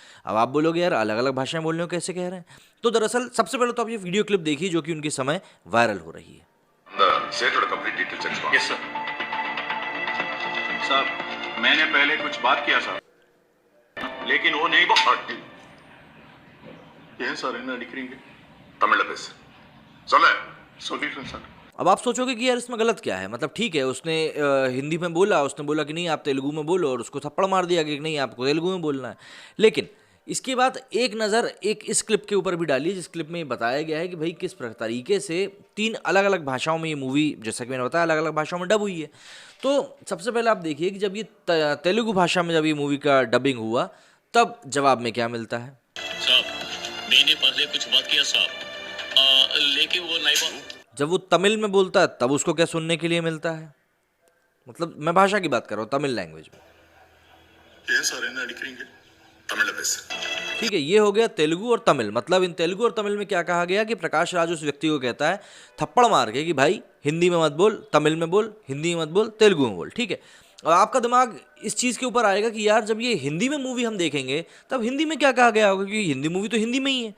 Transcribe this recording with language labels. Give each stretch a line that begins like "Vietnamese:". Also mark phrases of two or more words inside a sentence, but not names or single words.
Hindi: अब आप बोलोगे यार अलग अलग भाषाएं बोलने को कैसे कह रहे हैं? तो दरअसल सबसे पहले तो आप ये वीडियो क्लिप देखिए जो कि उनके समय वायरल हो रही है। सेठ कंप्लीट डिटेल्स एक्सपांड। यस सर। साहब मैंने पहले कुछ बात किया साहब, लेकिन वो नहीं बात सर
Tamil: என்ன அடிக்கிறீங்க? तमिल பேசு சொல்ல சொல்லிடுறேன் सर।
Hindi: अब आप सोचोगे कि यार इसमें गलत क्या है? मतलब ठीक है, उसने हिंदी में बोला, उसने बोला कि नहीं आप तेलुगु में बोलो, और उसको थप्पड़ मार दिया कि नहीं आपको तेलुगु में बोलना है। लेकिन इसके बाद एक नज़र एक इस क्लिप के ऊपर भी डालिए, जिस क्लिप में ये बताया गया है कि भाई किस तरीके से 3 अलग अलग भाषाओं में ये मूवी, जैसा कि मैंने बताया, अलग अलग भाषाओं में डब हुई है। तो सबसे पहले आप देखिए कि जब ये तेलुगु भाषा में जब ये मूवी का डबिंग हुआ, तब जवाब में क्या मिलता है। साहब मैंने पहले कुछ बात किया साहब, लेकिन वो नहीं बात। जब वो तमिल में बोलता है तब उसको क्या सुनने के लिए मिलता है? मतलब मैं भाषा की बात कर रहा हूँ, तमिल लैंग्वेज में।
Tamil: ஏன் சார் என்ன அடிக்கிறீங்க? तमिल பேசு
Hindi: ठीक है, ये हो गया तेलुगु और तमिल। मतलब इन तेलुगु और तमिल में क्या कहा गया कि प्रकाश राज उस व्यक्ति को कहता है थप्पड़ मार के कि भाई हिंदी में मत बोल, तमिल में बोल, हिंदी में मत बोल, तेलुगु में बोल। ठीक है, और आपका दिमाग इस चीज़ के ऊपर आएगा कि यार जब ये हिंदी में मूवी हम देखेंगे तब हिंदी में क्या कहा गया होगा, क्योंकि हिंदी मूवी तो हिंदी में ही है।